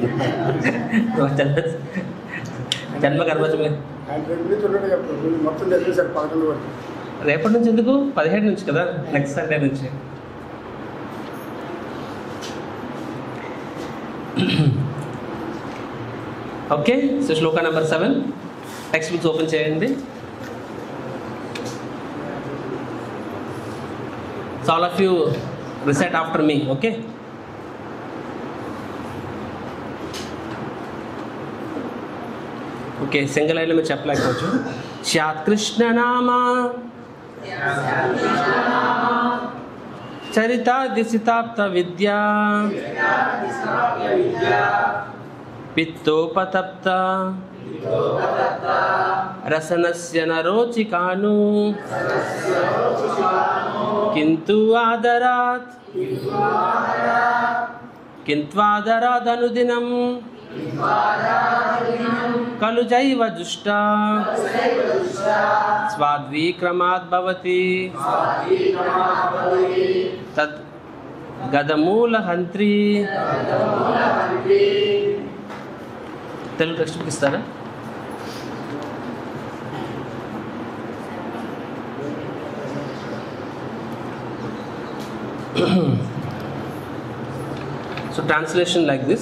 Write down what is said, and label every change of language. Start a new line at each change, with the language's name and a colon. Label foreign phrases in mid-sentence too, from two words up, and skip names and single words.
Telugu: జన్మ కర్మ రేపటి నుంచి ఎందుకు? 17 నుంచి కదా,
English: next Sunday
Telugu: నుంచి.
English: Okay, so
Telugu: శ్లోక
English: number 7 text books open
Telugu: చేయండి.
English: So all of you recite after me, okay?
Telugu: Okay,
English: single line
Telugu: में చెప్పలేకపోవచ్చు.
Sanskrit: श्यात कृष्ण नामा चरिता दिसिताप्त विद्या पित्तोपतप्त रसनस्य नरोचिकानु किंतु आदरात् अनुदिनं खलु जैव जुष्टा स्वाद्विक्रमात् भवति तद् गदमूलहन्त्री.
Telugu: తెలుగు
English: text book
Telugu: ఇస్తారా?
English: So translation like this.